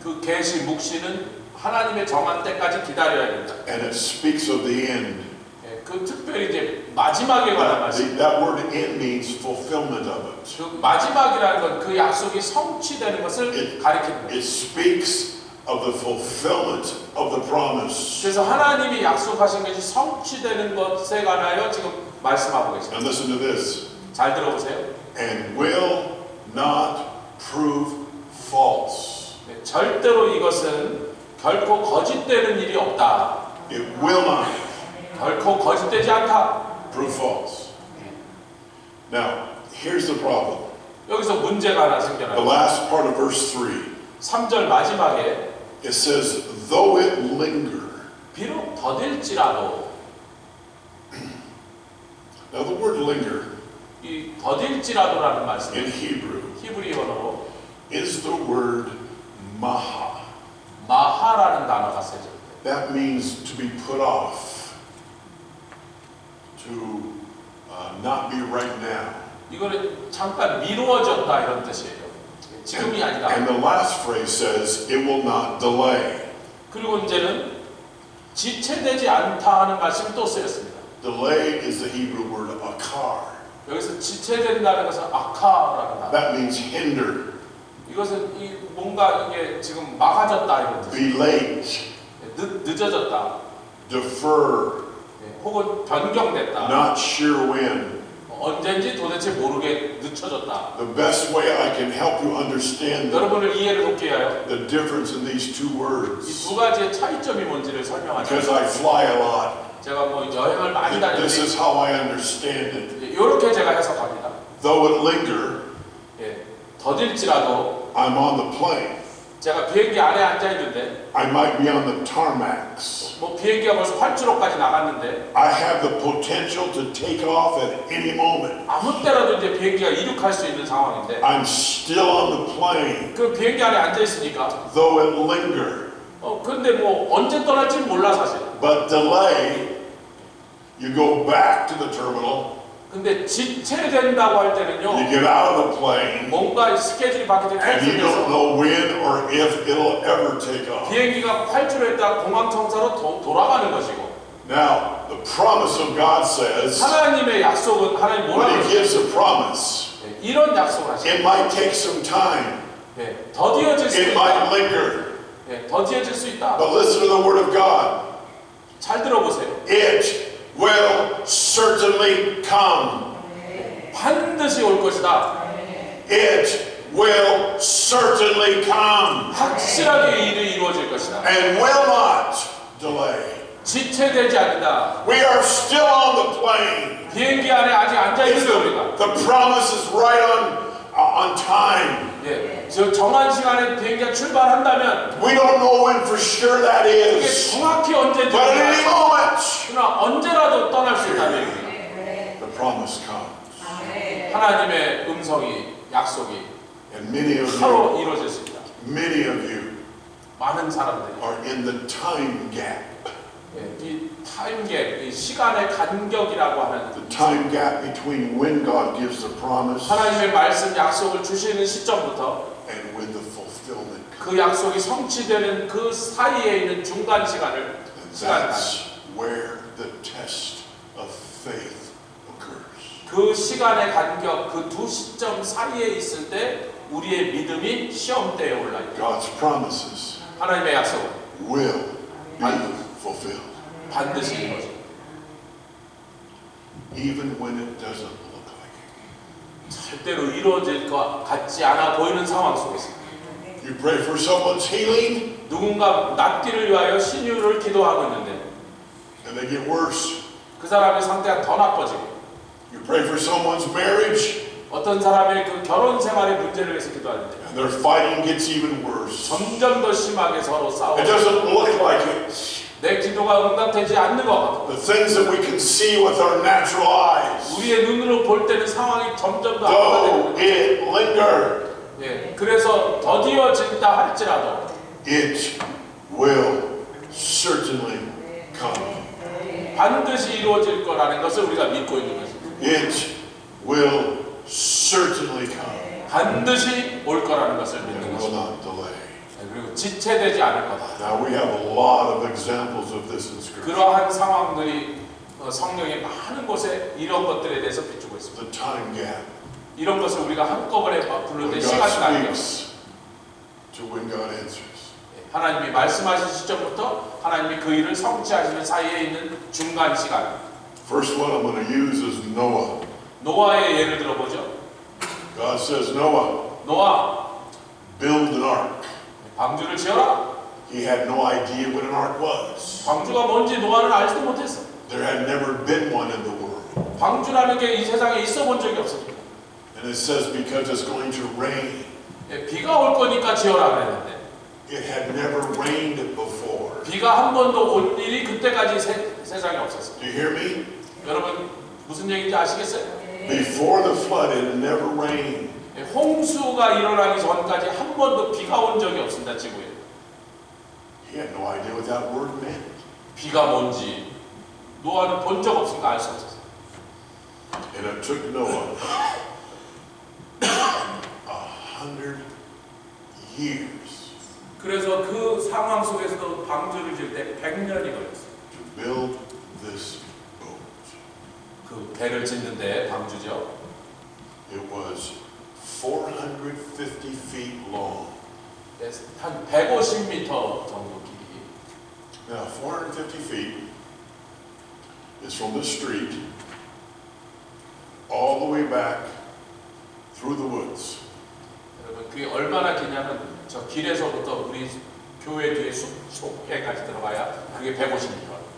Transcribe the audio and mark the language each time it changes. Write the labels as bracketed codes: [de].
[ko] 그 계시 묵시는 하나님의 정한 때까지 기다려야 된다. [en] And it speaks of the end. [ko] 그 특별히 이제 마지막에 관한 말씀. [en] That word end means fulfillment of it. [ko] 그 마지막이라는 건 그 약속이 성취되는 것을 가리키는 거예요. [en] It speaks of the fulfillment of the promise. [ko] 그래서 하나님이 약속하신 것이 성취되는 것에 관하여 지금 말씀하고 계십니다. [en] And listen to this. [ko] 잘 들어보세요. [en] And will not prove false. [ko] 절대로 이것은 결코 거짓되는 일이 없다. [en] It will not [ko] 결코 거짓되지 않다. [en] prove false. Now, here's the problem. [ko] 여기서 문제가 하나 [en] The [ko] 생겨나요. [en] last part of verse 3, [ko] 3절 마지막에 [en] it says, though it linger. [ko] 비록 더딜지라도 [en] Now the word linger, [ko] 이 이 더딜지라도라는 말씀, [en] in Hebrew [ko] 히브리어로 [en] is the word maha. [ko] 마하라는 단어가 쓰여져. [en] That means to be put off, to not be right now. [ko] 이거는 잠깐 미루어졌다 이런 뜻이에요. 지금이 아니다. [en] And the last phrase says it will not delay. [ko] 그리고 이제는 지체되지 않다 하는 말씀이 또 쓰였습니다. [en] Delay is the Hebrew word akar. [ko] 여기서 지체된다는 것은 아카라는 단어. [en] That means hinder, [ko] 이것은 뭔가 이게 지금 막아졌다 이런 뜻. [en] be late, [ko] 늦어졌다. [en] defer, [ko] 혹은 변경됐다. [en] not sure when. [ko] 언젠지 도대체 모르게 늦춰졌다. [en] The best way I can help you understand [ko] 여러분을 이해를 돕기 위하여 [en] the difference in these two [ko] 이 [en] words, [ko] 두 가지의 차이점이 뭔지를 설명하자. [en] because I fly a lot. [ko] 제가 뭐 여행을 많이 [en] This [ko] 다니는데 [en] is how I understand it. [ko] 이렇게 제가 해석합니다. [en] Though it linger, [ko] 더딜지라도 [en] I'm on the plane. [ko] 제가 비행기 안에 앉아 있는데 [en] I might be on the tarmacs. [ko] 뭐 비행기가 벌써 활주로까지 나갔는데 [en] I have the potential to take off at any moment. [ko] 아무 때라도 이제 비행기가 이륙할 수 있는 상황인데 [en] I'm still on the plane, [ko] 그 비행기 안에 앉아 있으니까 [en] though it linger. [ko] 근데 뭐 언제 떠날지 몰라 사실. [en] But delay, you go back to the terminal, [ko] 근데 지체된다고 할 때는요 [en] you get out of the plane, [ko] 뭔가 스케줄이 바뀌게 [en] and you don't [ko] 캔슬돼서 [en] know when or if it'll ever take off. [ko] 비행기가 활주로에다 공항 청사로 돌아가는 것이고 [en] Now, the promise of God says, [ko] 하나님의 약속은 하나님 뭐라고 [en] when He [ko] 하시죠? [en] gives a promise, [ko] 이런 약속을 하시죠. [en] it might take some time, [ko] 더디어질 수 [en] it [ko] 있다. [en] might linger, [ko] 더디어질 수 있다. [en] but listen to the Word of God. [ko] 잘 들어보세요. [en] It will certainly come. [ko] 반드시 올 것이다. [en] It will certainly come [ko] 확실하게 일이 이루어질 것이다. [en] and will not delay. [ko] 지체되지 않는다. [en] We are still on the plane. [ko] 비행기 안에 아직 앉아 있는데 우리가 [en] The promise is right on time. [ko] 저 정한 시간에 비행기가 출발한다면 [en] We don't know when for sure that [ko] 그게 [en] is, [ko] 정확히 언제인지 [en] but at any [ko] 몰라요. [en] moment, [ko] 그러나 언제라도 떠날 수 있다는 얘기입니다. [en] the promise comes. [ko] 하나님의 음성이 약속이 [en] And many of [ko] 바로 이루어질 수 있다. [en] many of you [ko] 많은 사람들이 [en] are in the time gap. [ko] 이 타임갭, 이 시간의 간격이라고 하는 [en] The time gap between when God gives the promise [ko] 하나님의 말씀 약속을 주시는 시점부터 [en] and when the fulfillment comes. [ko] 그 약속이 성취되는 그 사이에 있는 중간 시간을 [en] And [ko] 시간 [en] that's where the test of faith occurs. [ko] 그 시간의 간격 그 두 시점 사이에 있을 때 우리의 믿음이 시험대에 올라 있다. [en] God's promises [ko] 하나님의 약속은 [en] will be fulfilled, [ko] 반드시 이루어져. [en] even when it doesn't look like it. [ko] 절대로 이루어질 것 같지 않아 보이는 상황 속에서 [en] You pray for someone's healing, [ko] 누군가 낫기를 위하여 신유를 기도하고 있는데 [en] and they get worse. [ko] 그 사람의 상태가 더 나빠지고 [en] You pray for someone's marriage, [ko] 어떤 사람의 그 결혼 생활의 문제를 위해서 기도하는데 [en] and their fighting gets even worse. [ko] 점점 더 심하게 서로 싸우고 [en] It doesn't look like it. [ko] 내 기도가 응답되지 않는 것 같고 [en] The things that we can see with our natural eyes, [ko] 우리의 눈으로 볼 때는 상황이 점점 더 악화되고 [en] though it linger, [ko] 그래서 더디어진다 할지라도 [en] it will certainly come. [ko] 반드시 이루어질 거라는 것을 우리가 믿고 있는 것입니다. [en] It will certainly come [ko] 반드시 올 거라는 것을 [en] and [ko] 믿는 [en] will [ko] 것입니다. [en] not delay. [ko] 그리고 지체되지 않을 거다. [en] Now we have a lot of examples of this in Scripture. [ko] 그러한 상황들이 성경의 많은 곳에 이런 것들에 대해서 비추고 있습니다. [en] The time gap. [ko] 이런 것을 우리가 한꺼번에 부를 때 [en] When [ko] 시간 [en] God [ko] 단격. [en] speaks to when God answers. [ko] 하나님이 말씀하신 시점부터 하나님이 그 일을 성취하시는 사이에 있는 중간 시간. [en] First one I'm going to use is Noah. [ko] 노아의 예를 들어보죠. [en] God says, Noah, [ko] 노아, [en] build an ark. [ko] 방주를 지어라. [en] He had no idea what an ark was. [ko] 방주가 뭔지 노아는 알지도 못했어. [en] There had never been one in the world. [ko] 방주라는 게 이 세상에 있어 본 적이 없습니다. [en] And it says because it's going to rain. [ko] 비가 올 거니까 지어라 그랬는데 [en] It had never rained before. [ko] 비가 한 번도 올 일이 그때까지 세상에 없었어요. [en] Do you hear me? [ko] 여러분 무슨 얘기인지 아시겠어요? [en] Before the flood, it had never rained. [ko] 홍수가 일어나기 전까지 한 번도 비가 온 적이 없습니다, 지구에. [en] He had no idea what that word meant. [ko] 비가 뭔지 노아는 본 적 없으니까 알 수 없었어요. [en] And it took Noah 100 years [ko] 그래서 그 상황 속에서도 방주를 지을 때 100년이 걸렸어요. [en] to build this boat. [ko] 그 배를 짓는데 방주죠. [en] It was 450 feet long. [ko] 한 150m 정도 길이. [en] Now, 450 feet is from the street all the way back through the woods. [ko] 여러분 그게 얼마나 기냐면 저 길에서부터 우리 교회 뒤에 속에까지 들어가야 그게 150m.